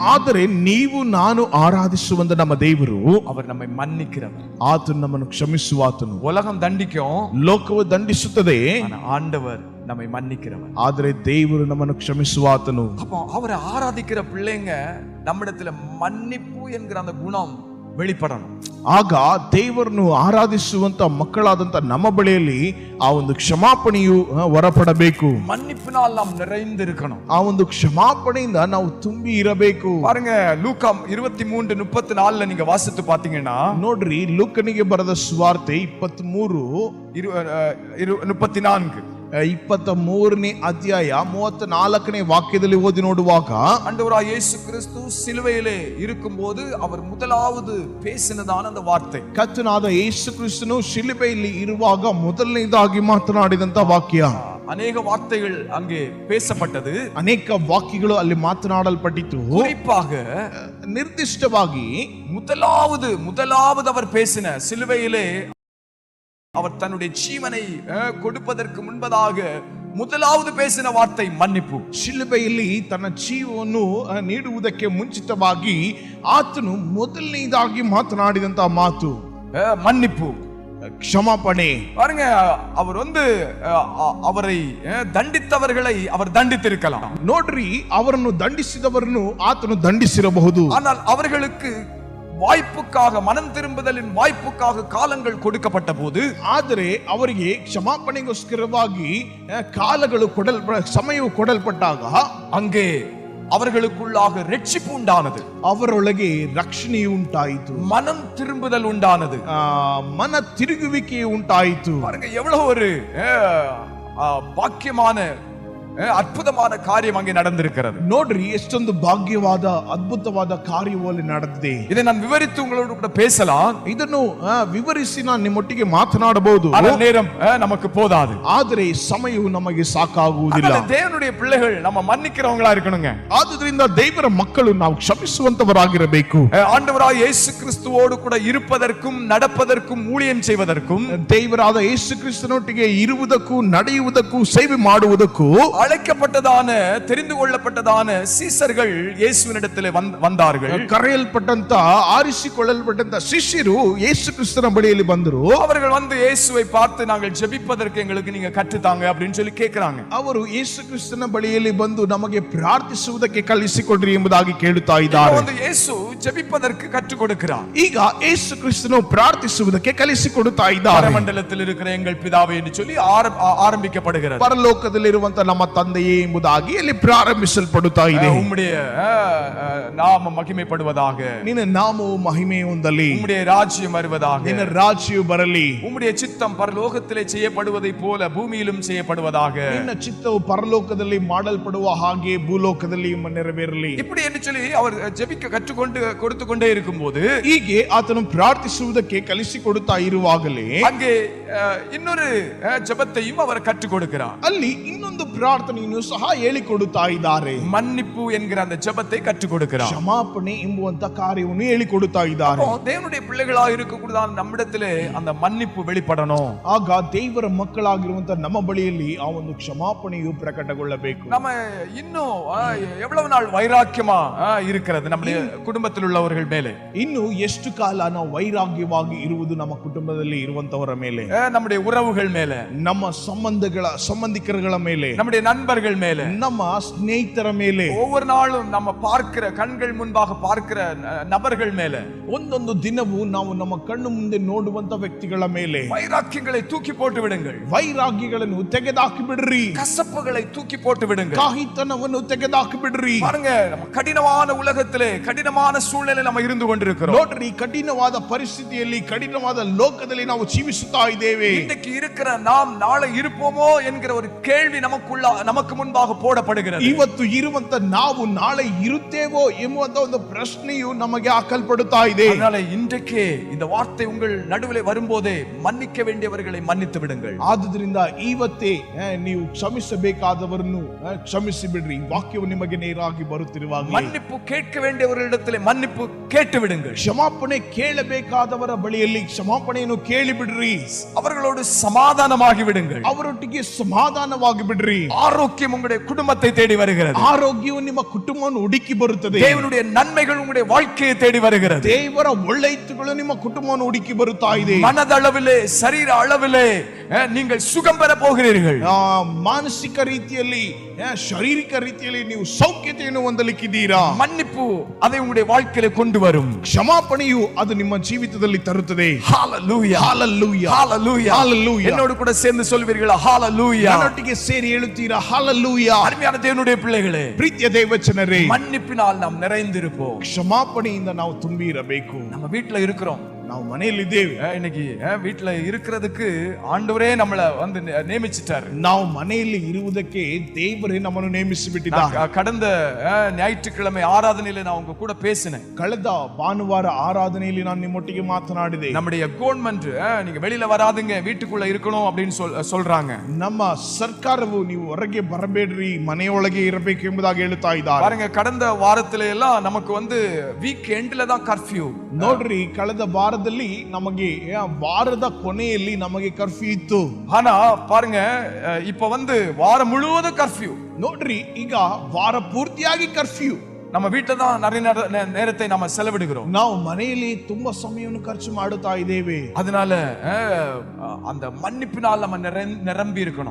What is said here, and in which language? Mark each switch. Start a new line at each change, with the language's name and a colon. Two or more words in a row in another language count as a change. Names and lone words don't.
Kannada: ಆದರೆ ನೀವು ನಾನು ಆರಾಧಿಸುವಂತ ನಮ್ಮ ದೇವರು,
Tamil: அவர் நம்மை மன்னிக்கிறவர்.
Kannada: ಆತನು ನಮ್ಮನ್ನು ಕ್ಷಮಿಸುವಾತನು.
Tamil: உலகம் தண்டிக்கும்,
Kannada: ಲೋಕವು ದಂಡಿಸುತ್ತದೆ,
Tamil: ஆனா ஆண்டவர் நம்மை மன்னிக்கிறவர்.
Kannada: ಆದರೆ ದೇವರು ನಮ್ಮನ್ನು ಕ್ಷಮಿಸುವಾತನು.
Tamil: அப்போ அவரை ஆராதிக்கிற பிள்ளைங்க நம்மிடத்துல மன்னிப்பு என்கிற அந்த குணம் வெளிப்படணும்.
Kannada: ಆಗ ದೇವರನ್ನು ಆರಾಧಿಸುವಂತ ಮಕ್ಕಳಾದಂತ ನಮ್ಮ ಬಳಿಯಲ್ಲಿ ಆ ಒಂದು ಕ್ಷಮಾಪಣೆಯು ಹೊರಪಡಬೇಕು.
Tamil: மன்னிப்பினால் நாம் நிறைந்து இருக்கணும்.
Kannada: ಆ ಒಂದು ಕ್ಷಮಾಪಣೆಯಿಂದ ನಾವು ತುಂಬಿ ಇರಬೇಕು.
Tamil: பாருங்க, லூக்கா 23:34 நீங்க வாசித்து பாத்தீங்கன்னா,
Kannada: ನೋಡ್ರಿ, ಲೂಕನಿಗೆ ಬರೆದ ಸುವಾರ್ತೆ 23:34 23ನೇ ಅಧ್ಯಾಯ 34ನೇ ವಾಕ್ಯದಲ್ಲಿ ಓದಿ ನೋಡುವಾಗ,
Tamil: ஆண்டவராகிய இயேசு கிறிஸ்து சிலுவையிலே இருக்கும்போது அவர் முதலாவது பேசினதான அந்த வார்த்தை,
Kannada: ಕರ್ತನಾದ ಯೇಸು ಕ್ರಿಸ್ತನು ಶಿಲುಬೆಯಲ್ಲಿ ಇರುವಾಗ ಮೊದಲನೇದಾಗಿ ಮಾತನಾಡಿದಂತ ವಾಕ್ಯ.
Tamil: அநேக வார்த்தைகள் அங்கே பேசப்பட்டது,
Kannada: ಅನೇಕ ವಾಕ್ಯಗಳು ಅಲ್ಲಿ ಮಾತನಾಡಲ್ಪಟ್ಟಿತು.
Tamil: குறிப்பாக
Kannada: ನಿರ್ದಿಷ್ಟವಾಗಿ
Tamil: முதலாவது அவர் பேசின, சிலுவையிலே அவர் தன்னுடைய ஜீவனை கொடுப்பதற்கு முன்பதாக முதலாவது பேசின வார்த்தை மன்னிப்பு.
Kannada: ಶಿಲುಬೆಯಲ್ಲಿ ತನ್ನ ಜೀವವನ್ನು ನೀಡುವುದಕ್ಕೆ ಮುಂಚಿತವಾಗಿ ಆತನು ಮೊದಲನೇದಾಗಿ ಮಾತನಾಡಿದಂತ ಮಾತು
Tamil: மன்னிப்பு,
Kannada: ಕ್ಷಮಾಪಣೆ.
Tamil: பாருங்க, அவர் வந்து அவரை தண்டித்தவர்களை அவர் தண்டித்திருக்கலாம்.
Kannada: ನೋಡ್ರಿ, ಅವರನ್ನು ದಂಡಿಸಿದವರನ್ನು ಆತನು ದಂಡಿಸಿರಬಹುದು.
Tamil: ஆனால் அவர்களுக்கு வாய்ப்புக்காக, மனம் திரும்புதலின் வாய்ப்புக்காக காலங்கள் கொடுக்கப்பட்ட போது,
Kannada: ಆದರೆ ಅವರಿಗೆ ಕ್ಷಮಾಪಣೆಗೋಸ್ಕರವಾಗಿ ಕಾಲಗಳು ಸಮಯವು ಕೊಡಲ್ಪಟ್ಟಾಗ,
Tamil: அங்கே அவர்களுக்குள்ளாக ரட்சிப்பு உண்டானது,
Kannada: ಅವರೊಳಗೆ ರಕ್ಷಣೆಯು ಉಂಟಾಯಿತು,
Tamil: மனம் திரும்புதல் உண்டானது,
Kannada: ಮನ ತಿರುಗುವಿಕೆ ಉಂಟಾಯಿತು.
Tamil: பாருங்க, எவ்வளவு ஒரு பாக்கியமான
Kannada: ಅದ್ಭುತವಾದ ಕಾರ್ಯ
Tamil: ಅங்கே ನಡೆದಿರುತ್ತದೆ.
Kannada: ನೋಡ್ರಿ, ಎಷ್ಟೊಂದು ಭಾಗ್ಯವಾದ ಅದ್ಭುತವಾದ ಕಾರ್ಯವು ಅಲ್ಲಿ ನಡೆದಿದೆ.
Tamil: ಇதை நான் விவரித்து உங்களோடு கூட பேசலாம்.
Kannada: ಇದನ್ನು ವಿವರಿಸಿ ನಾನು ನಿಮ್ಮೊಟ್ಟಿಗೆ ಮಾತನಾಡಬಹುದು.
Tamil: நேரம் நமக்கு போதாது.
Kannada: ಆದರೆ ಸಮಯವು ನಮಗೆ ಸಾಕಾಗುವುದಿಲ್ಲ.
Tamil: தேவனுடைய பிள்ளைகள் நம்ம மன்னிக்கிறவங்களா இருக்கணுங்க.
Kannada: ಆದುದರಿಂದ ದೇವರ ಮಕ್ಕಳು ನಾವು ಕ್ಷಮಿಸುವಂತವರಾಗಿರಬೇಕು.
Tamil: ஆண்டவராகிய இயேசு கிறிஸ்துவோடு கூட இருப்பதற்கும் நடப்பதற்கும் ஊழியம் செய்வதற்கும்,
Kannada: ದೇವರಾದ ಯೇಸು ಕ್ರಿಸ್ತನೊಟ್ಟಿಗೆ ಇರುವುದಕ್ಕೂ ನಡೆಯುವುದಕ್ಕೂ ಸೇವೆ ಮಾಡುವುದಕ್ಕೂ
Tamil: அழைக்கப்பட்டதான தெரிந்து கொள்ளப்பட்டதான சீசர்கள் இயேசுவினிடத்திலே வந்தார்கள்.
Kannada: ಕರೆಯಲ್ಪಟ್ಟಂತ ಆರಿಸಿಕೊಳ್ಳಲ್ಪಟ್ಟಂತ ಶಿಷ್ಯರು ಯೇಸು ಕ್ರಿಸ್ತನ ಬಳಿಯಲ್ಲಿ ಬಂದರು.
Tamil: அவர்கள் வந்து இயேசுவை பார்த்து நாங்கள் ஜெபிப்பதற்கு எங்களுக்கு நீங்க கற்றுத்தாங்க அப்படின்னு சொல்லி கேட்கிறாங்க.
Kannada: ಅವರು ಯೇಸು ಕ್ರಿಸ್ತನ ಬಳಿಯಲ್ಲಿ ಬಂದು ನಮಗೆ ಪ್ರಾರ್ಥಿಸುವುದಕ್ಕೆ ಕಲಿಸಿಕೊಡ್ರಿ ಎಂಬುದಾಗಿ ಕೇಳುತ್ತಾ ಇದ್ದಾರೆ.
Tamil: வந்து இயேசு ஜெபிப்பதற்கு கற்றுக் கொடுக்கிறார்.
Kannada: ಈಗ ಯೇಸು ಕ್ರಿಸ್ತನು ಪ್ರಾರ್ಥಿಸುವುದಕ್ಕೆ ಕಲಿಸಿಕೊಡುತ್ತಾ ಇದ್ದಾರೆ.
Tamil: பரமண்டலத்தில் இருக்கிற எங்கள் பிதாவே என்று சொல்லி ஆரம்பிக்கப்படுகிறது.
Kannada: ಪರಲೋಕದಲ್ಲಿರುವಂತ ನಮ್ಮ ತಂದೆಯೇ ಎಂಬುದಾಗಿ ಇಲ್ಲಿ ಪ್ರಾರಂಭಿಸಲ್ಪಡುತ್ತಾ ಇದೆ.
Tamil: உம்முடைய நாமம் மகிமைப்படுவதாக,
Kannada: ನಿನ್ನ ನಾಮವು ಮಹಿಮೆ ಹೊಂದಲಿ,
Tamil: உம்முடைய ராஜ்யம் வருவதாக,
Kannada: ನಿನ್ನ ರಾಜ್ಯವು ಬರಲಿ,
Tamil: உம்முடைய சித்தம் பரலோகத்திலே செய்யப்படுவதை போல பூமியிலும் செய்யப்படுவதாக,
Kannada: ನಿನ್ನ ಚಿತ್ತವು ಪರಲೋಕದಲ್ಲಿ ಮಾಡಲ್ಪಡುವ ಹಾಗೆ ಭೂಲೋಕದಲ್ಲಿ ನೆರವೇರಲಿ.
Tamil: இப்படி என்று சொல்லி அவர் ஜெபிக்க கற்றுக்கொண்டு கொடுத்து கொண்டே இருக்கும்போது,
Kannada: ಹೀಗೆ ಆತನು ಪ್ರಾರ್ಥಿಸುವುದಕ್ಕೆ ಕಲಿಸಿಕೊಡುತ್ತಾ ಇರುವಾಗಲೇ
Tamil: அங்கே இன்னொரு ஜெபத்தையும் அவர் கற்றுக் கொடுக்கிறார்.
Kannada: ಅಲ್ಲಿ ಇನ್ನೊಂದು ಪ್ರಾರ್ಥನೆಯನ್ನು ಸಹ ಹೇಳಿಕೊಡುತ್ತಾ ಇದ್ದಾರೆ.
Tamil: மன்னிப்பு என்கிற அந்த ஜெபத்தை கற்றுக் கொடுக்கிறார்.
Kannada: ಕ್ಷಮಾಪಣೆ ಎಂಬುವಂತ ಕಾರ್ಯವನ್ನು ಹೇಳಿಕೊಡುತ್ತಾ ಇದ್ದಾರೆ.
Tamil: தேவனுடைய பிள்ளைகளாக இருக்கக்கூடியதான நம்மிடத்திலே அந்த மன்னிப்பு வெளிப்படணும்.
Kannada: ಆಗ ದೇವರ ಮಕ್ಕಳಾಗಿರುವಂತ ನಮ್ಮ ಬಳಿಯಲ್ಲಿ ಆ ಒಂದು ಕ್ಷಮಾಪಣೆಯು ಪ್ರಕಟಗೊಳ್ಳಬೇಕು.
Tamil: நம்ம இன்னும் எவ்வளவு நாள் வைராக்கியமா இருக்கிறது நம்முடைய குடும்பத்தில் உள்ளவர்கள் மேலே?
Kannada: ಇನ್ನು ಎಷ್ಟು ಕಾಲ ನಾವು ವೈರಾಗ್ಯವಾಗಿ ಇರುವುದು ನಮ್ಮ ಕುಟುಂಬದಲ್ಲಿ ಇರುವಂತವರ ಮೇಲೆ,
Tamil: நம்முடைய உறவுகள் மேலே,
Kannada: ನಮ್ಮ ಸಂಬಂಧಿಕರುಗಳ ಮೇಲೆ,
Tamil: நம்முடைய நண்பர்கள் மேலே,
Kannada: ನಮ್ಮ ಸ್ನೇಹಿತರ ಮೇಲೆ,
Tamil: ஒவ்வொரு நாளும் நம்ம பார்க்கிற கண்கள் முன்பாக பார்க்கிற நபர்கள் மேலே,
Kannada: ಒಂದೊಂದು ದಿನವೂ ನಾವು ನಮ್ಮ ಕಣ್ಣು ಮುಂದೆ ನೋಡುವಂತ ವ್ಯಕ್ತಿಗಳ ಮೇಲೆ
Tamil: வைராக்கியங்களை தூக்கி போட்டு விடுங்கள்.
Kannada: ವೈರಾಗ್ಯಗಳನ್ನು ತೆಗೆದಾಕಿ ಬಿಡ್ರಿ.
Tamil: கசப்புகளை தூக்கி போட்டு விடுங்கள்.
Kannada: ಕಾಹಿತನವನ್ನು ತೆಗೆದಾಕಿ ಬಿಡ್ರಿ.
Tamil: பாருங்க, நம்ம கடினமான உலகத்திலே கடினமான சூழ்நிலை நம்ம இருந்து கொண்டிருக்கிறோம்.
Kannada: ನೋಡ್ರಿ, ಕಠಿಣವಾದ ಪರಿಸ್ಥಿತಿಯಲ್ಲಿ, ಕಠಿಣವಾದ ಲೋಕದಲ್ಲಿ ನಾವು ಜೀವಿಸುತ್ತಾ ಇದ್ದೇವೆ.
Tamil: இன்றைக்கு இருக்கிற நாம் நாளை இருப்போமோ என்கிற ஒரு கேள்வி நமக்கு முன்பாக போடப்படுகிறது.
Kannada: ಇವತ್ತು ಇರುವಂತ ನಾವು ನಾಳೆ ಇರುತ್ತೇವೋ ಎಂಬುವಂತ ಒಂದು ಪ್ರಶ್ನೆಯು ನಮಗೆ ಹಾಕಲ್ಪಡುತ್ತಾ ಇದೆ.
Tamil: அதனால இன்றைக்கே இந்த வார்த்தை உங்கள் நடுவிலே வரும்போதே மன்னிக்க வேண்டியவர்களை மன்னித்து விடுங்கள்.
Kannada: ಆದುದರಿಂದ ಇವತ್ತೇ ನೀವು ಕ್ಷಮಿಸಬೇಕಾದವರನ್ನು ಕ್ಷಮಿಸಿ ಬಿಡ್ರಿ. ವಾಕ್ಯವು ನಿಮಗೆ ನೇರಾಗಿ ಬರುತ್ತಿರುವಾಗ
Tamil: மன்னிப்பு கேட்க வேண்டியவர்களிடத்திலே மன்னிப்பு கேட்டு விடுங்கள்.
Kannada: ಕ್ಷಮಾಪಣೆ ಕೇಳಬೇಕಾದವರ ಬಳಿಯಲ್ಲಿ ಕ್ಷಮಾಪಣೆಯನ್ನು ಕೇಳಿ ಬಿಡ್ರಿ.
Tamil: அவர்களோடு சமாதானமாகி விடுங்கள்.
Kannada: ಅವರೊಟ್ಟಿಗೆ ಸಮಾಧಾನವಾಗಿ ಬಿಡ್ರಿ.
Tamil: ஆரோக்கியம் உங்களுடைய குடும்பத்தை தேடி வருகிறது.
Kannada: ಆರೋಗ್ಯವು ನಿಮ್ಮ ಕುಟುಂಬವನ್ನು ಹುಡುಕಿ ಬರುತ್ತದೆ.
Tamil: தேவனுடைய நன்மைகள் உங்களுடைய வாழ்க்கையை தேடி வருகிறது.
Kannada: ದೇವರ ಒಳ್ಳೆಯತುಗಳು ನಿಮ್ಮ ಕುಟುಂಬವನ್ನು ಹುಡುಕಿ ಬರುತ್ತಾ ಇದೆ.
Tamil: மனதளவிலே சரீர அளவிலே நீங்கள் சுகம் பெற போகிறீர்கள்.
Kannada: ಮಾನಸಿಕ ರೀತಿಯಲ್ಲಿ, ಶಾರೀರಿಕ ರೀತಿಯಲ್ಲಿ ನೀವು ಸೌಖ್ಯತೆಯನ್ನು ಹೊಂದಲಿಕ್ಕಿದ್ದೀರಾ.
Tamil: மன்னிப்பு அதை உங்களுடைய வாழ்க்கையிலே கொண்டு வரும்.
Kannada: ಕ್ಷಮಾಪಣೆಯು ಅದು ನಿಮ್ಮ ಜೀವಿತದಲ್ಲಿ ತರುತ್ತದೆ.
Tamil: ஹalleluya, ஹalleluya, ஹalleluya, ஹalleluya. என்னோடு கூட சேர்ந்து சொல்வீர்களா? ஹalleluya.
Kannada: ನನ್ನೊಟ್ಟಿಗೆ ಸೇರಿ ಹೇಳುತ್ತೀರಾ?
Tamil: ஹalleluya. அருமையான தேவனுடைய பிள்ளைகளே,
Kannada: ಪ್ರೀತಿಯ ದೇವಚನರೇ,
Tamil: மன்னிப்பினால் நாம் நிறைந்திருப்போம்.
Kannada: ಕ್ಷಮಾಪಣೆಯಿಂದ ನಾವು ತುಂಬಿ ಇರಬೇಕು.
Tamil: நம்ம வீட்ல இருக்கிறோம்,
Kannada: ನಾವು ಮನೆಯಲ್ಲಿದ್ದೇವೆ.
Tamil: இன்னைக்கு வீட்ல இருக்கிறதுக்கு ஆண்டவரே நம்மள வந்து நியமிச்சிட்டாரு.
Kannada: ನಾವು ಮನೆಯಲ್ಲಿ ಇರುವುದಕ್ಕೆ ದೇವರೇ ನಮ್ಮನ್ನು ನೇಮಿಸಿ ಬಿಟ್ಟಿದ್ದಾರೆ.
Tamil: கடந்த ஞாயிற்றுக்கிழமை ஆராதனையில நான் உங்க கூட பேசினேன்.
Kannada: ಕಳೆದ ಭಾನುವಾರ ಆರಾಧನೆಯಲ್ಲಿ ನಾನು ನಿಮ್ಮೊಟ್ಟಿಗೆ ಮಾತನಾಡಿದೆ.
Tamil: நம்முடைய கவர்மெண்ட் நீங்க வெளியில வராதுங்க, வீட்டுக்குள்ள இருக்கணும் அப்படின்னு சொல்றாங்க.
Kannada: ನಮ್ಮ ಸರ್ಕಾರವು ನೀವು ಹೊರಗೆ ಬರಬೇಡ್ರಿ, ಮನೆಯೊಳಗೆ ಇರಬೇಕು ಎಂಬುದಾಗಿ ಹೇಳುತ್ತಾ ಇದ್ದಾರೆ.
Tamil: பாருங்க, கடந்த வாரத்தில எல்லாம் நமக்கு வந்து வீக் எண்ட்ல தான் கர்ஃப்யூ.
Kannada: ನೋಡ್ರಿ, ಕಳೆದ ವಾರದಲ್ಲಿ ನಮಗೆ ವಾರದ ಕೊನೆಯಲ್ಲಿ ನಮಗೆ ಕರ್ಫ್ಯೂ ಇತ್ತು.
Tamil: ஆனா பாருங்க, இப்ப வந்து வாரம் முழுவதும் கர்ஃப்யூ.
Kannada: ನೋಡ್ರಿ, ಈಗ ವಾರ ಪೂರ್ತಿಯಾಗಿ ಕರ್ಫ್ಯೂ.
Tamil: நம்ம வீட்டுல தான் நிறைய நேரத்தை நாம செலவிடுகிறோம்.
Kannada: ನಾವು ಮನೆಯಲ್ಲಿ ತುಂಬಾ ಸಮಯವನ್ನು ಖರ್ಚು ಮಾಡುತ್ತಾ ಇದ್ದೇವೆ.
Tamil: அதனால அந்த மன்னிப்பினால் நம்ம நிரம்பி இருக்கணும்.